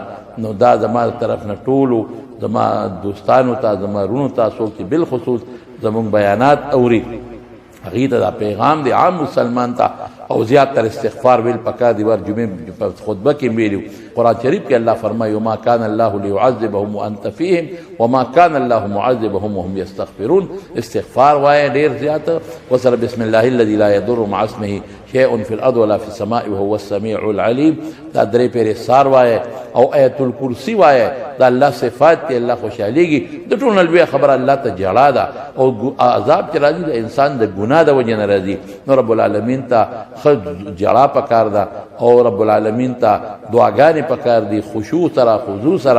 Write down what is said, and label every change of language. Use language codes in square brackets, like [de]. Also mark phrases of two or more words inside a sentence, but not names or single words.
[ps] نو دا زما طرف نه ټولو زما دوستانو ته، زما رونو ته، څوک چې بالخصوص زموږ بیانات اوري هغې ته دا پیغام دی عام مسلمان ته. او زیات تر استغفار ویل پکار دی. ور جمعې په خطبه کې ویلو قرآن شریف کې الله فرمایي [ar] وما كان الله ليعذبهم وانت فيهم وما كان الله معذبهم وهم يستغفرون. [ps] استغفار وایه ډیر زیات، وسره [ar] بسم الله الذي لا يضر مع اسمه شيء في الارض ولا في السماء وهو السميع العليم. [ps] دا درې پیرې سار وایه او آیت الکرسی وایه. دا الله صفات دی، الله خوشاليږي. د ټول لوی خبر الله ته جړا ده او عذاب چې راځي د انسان د ګناه د وجه نه راځي. نو [ar] رب العالمین [ps] ته خود جړا پکار ده او [ar] رب العالمین [ps] ته دعاګانې پکار دي، خشوع سره خضوع سره.